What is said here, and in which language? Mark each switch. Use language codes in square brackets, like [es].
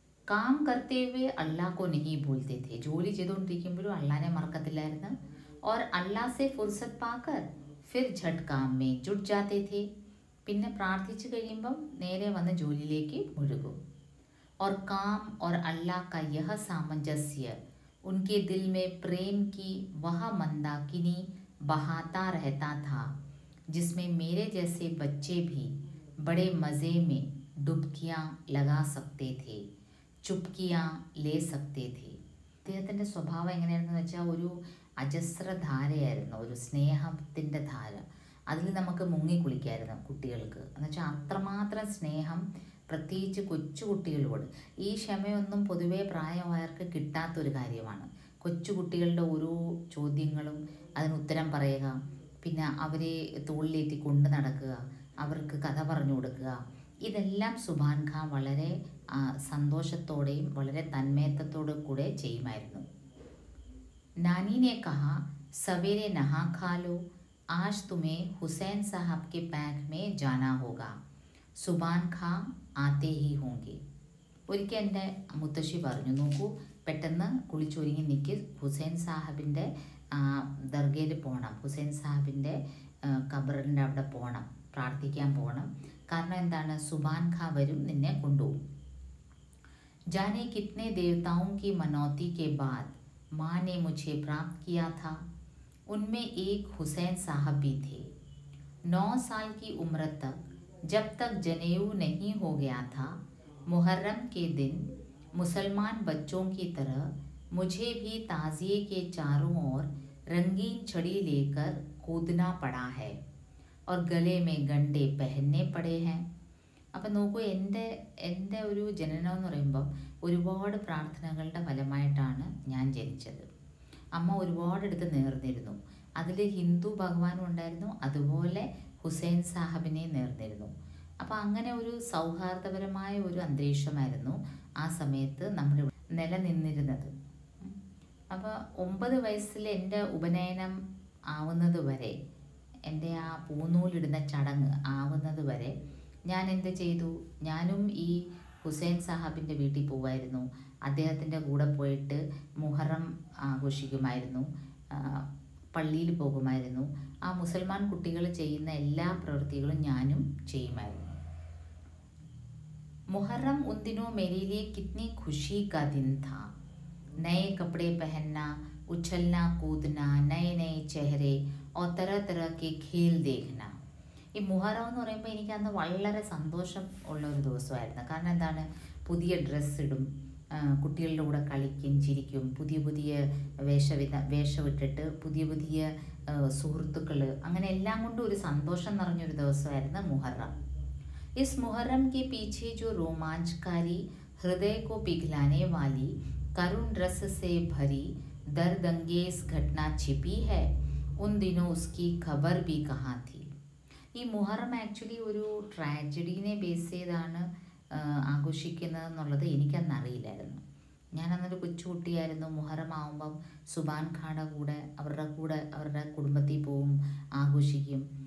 [hi] Calm കർത്തേ ഹുവേ അള്ളാഹ് കോ നഹീ ബോൽത്തെ थे, [ml] ജോലി ചെയ്തുകൊണ്ടിരിക്കുമ്പോഴും അള്ളാഹിനെ മറക്കത്തില്ലായിരുന്നു. [hi] और अल्लाह से फुर्सत पाकर फिर झट काम में जुट जाते थे. [ml] പിന്നെ പ്രാർത്ഥിച്ചു കഴിയുമ്പം നേരെ വന്ന് ജോലിയിലേക്ക് മുഴുകും. [hi] और काम और अल्लाह का यह सामंजस्य उनके दिल में प्रेम की वह मंदाकिनी बहाता रहता था, जिसमें मेरे जैसे बच्चे भी बड़े मज़े में डुबकियाँ लगा सकते थे, ചുപ്കിയാ ലേ സക്തേ ഥേ. [ml] അദ്ദേഹത്തിൻ്റെ സ്വഭാവം എങ്ങനെയാണെന്ന് വെച്ചാൽ ഒരു അജസ്രധാരയായിരുന്നു, ഒരു സ്നേഹത്തിൻ്റെ ധാര. അതിൽ നമുക്ക് മുങ്ങിക്കുളിക്കായിരുന്നു കുട്ടികൾക്ക്. എന്നുവെച്ചാൽ അത്രമാത്രം സ്നേഹം, പ്രത്യേകിച്ച് കൊച്ചു കുട്ടികളോട്. ഈ ക്ഷമയൊന്നും പൊതുവേ പ്രായമായവർക്ക് കിട്ടാത്തൊരു കാര്യമാണ്. കൊച്ചു കുട്ടികളുടെ ഓരോ ചോദ്യങ്ങളും അതിന് ഉത്തരം പറയുക, പിന്നെ അവരെ തോളിലേറ്റി കൊണ്ട് നടക്കുക, അവർക്ക് കഥ പറഞ്ഞു കൊടുക്കുക, ഇതെല്ലാം സുബാൻ ഖാൻ വളരെ സന്തോഷത്തോടെയും വളരെ തന്മയത്വത്തോടു കൂടെ ചെയ്യുമായിരുന്നു. [hi] नानी ने कहा, सवेरे नहा खा लो, आज तुम्हें हुसैन साहब के पैक में जाना होगा, സുബാൻ ഖാൻ ആത്തേ ഹി ഹോങ്കെ. [ml] ഒരിക്കൽ എൻ്റെ മുത്തശ്ശി പറഞ്ഞു, നോക്കൂ, പെട്ടെന്ന് കുളിച്ചൊരുങ്ങി നിൽക്ക്, ഹുസൈൻ സാഹിബിൻ്റെ ദർഗയിൽ പോകണം, ഹുസൈൻ സാഹിബിൻ്റെ ഖബറിൻ്റെ അവിടെ പോകണം, പ്രാർത്ഥിക്കാൻ പോകണം. കാരണം എന്താണ്? സുബാൻ ഖാൻ വരും, നിന്നെ കൊണ്ടുപോകും. [hi] जाने कितने देवताओं की मनौती के बाद माँ ने मुझे प्राप्त किया था. उनमें एक हुसैन साहब भी थे. 9 साल की उम्र तक, जब तक जनेऊ नहीं हो गया था, मुहर्रम के दिन मुसलमान बच्चों की तरह मुझे भी ताज़िए के चारों ओर रंगीन छड़ी लेकर कूदना पड़ा है और गले में गंडे पहनने पड़े हैं. [ml] അപ്പം നോക്കൂ, എൻ്റെ ഒരു ജനനം എന്ന് പറയുമ്പം ഒരുപാട് പ്രാർത്ഥനകളുടെ ഫലമായിട്ടാണ് ഞാൻ ജനിച്ചത്. അമ്മ ഒരുപാടെടുത്ത് നേർന്നിരുന്നു. അതിൽ ഹിന്ദു ഭഗവാനും ഉണ്ടായിരുന്നു, അതുപോലെ ഹുസൈൻ സാഹിബിനെ നേർന്നിരുന്നു. അപ്പോൾ അങ്ങനെ ഒരു സൗഹാർദ്ദപരമായ ഒരു അന്തരീക്ഷമായിരുന്നു ആ സമയത്ത് നമ്മുടെ നിലനിന്നിരുന്നത്. അപ്പോൾ 9 വയസ്സിൽ എൻ്റെ ഉപനയനം ആവുന്നത് വരെ, എൻ്റെ ആ പൂനൂലിടുന്ന ചടങ്ങ് ആവുന്നത് വരെ ഞാൻ എന്ത് ചെയ്തു? ഞാനും ഈ ഹുസൈൻ സാഹിബിൻ്റെ വീട്ടിൽ പോവായിരുന്നു. അദ്ദേഹത്തിൻ്റെ കൂടെ പോയിട്ട് മുഹറം ആഘോഷിക്കുമായിരുന്നു. പള്ളിയിൽ പോകുമായിരുന്നു. ആ മുസൽമാൻ കുട്ടികൾ ചെയ്യുന്ന എല്ലാ പ്രവൃത്തികളും ഞാനും ചെയ്യുമായിരുന്നു. [hi] मुहर्रम उन दिनों मेरे लिए कितनी खुशी का दिन था। नए कपड़े पहनना, उछलना कूदना, नए नए चेहरे और तरह तरह के खेल देखना. [ml] ഈ മുഹറം എന്ന് പറയുമ്പോൾ എനിക്ക് അന്ന് വളരെ സന്തോഷം ഉള്ള ഒരു ദിവസമായിരുന്നു. കാരണം എന്താണ്, പുതിയ ഡ്രസ്സ് ഇടും, കുട്ടികളുടെ കൂടെ കളിക്കും, ചിരിക്കും, പുതിയ പുതിയ വേഷമിട്ടിട്ട് പുതിയ പുതിയ സുഹൃത്തുക്കൾ, അങ്ങനെ എല്ലാം കൊണ്ടും ഒരു സന്തോഷം നിറഞ്ഞൊരു ദിവസമായിരുന്നു മുഹറം. [hi] इस मुहर्रम के पीछे जो रोमांचकारी, हृदय को पिघलाने वाली, करुण रस से भरी दर्दंगेज घटना छिपी है, उन दिनों उसकी खबर भी कहाँ थी. [ml] ഈ മുഹറം ആക്ച്വലി ഒരു ട്രാജഡീനെ ബേസ് ചെയ്താണ് ആഘോഷിക്കുന്നതെന്നുള്ളത് എനിക്കന്ന് അറിയില്ലായിരുന്നു. ഞാനന്നൊരു കൊച്ചുകുട്ടിയായിരുന്നു. മുഹറം ആകുമ്പം സുബാൻ ഖായുടെ കൂടെ അവരുടെ കുടുംബത്തിൽ പോവും, ആഘോഷിക്കും.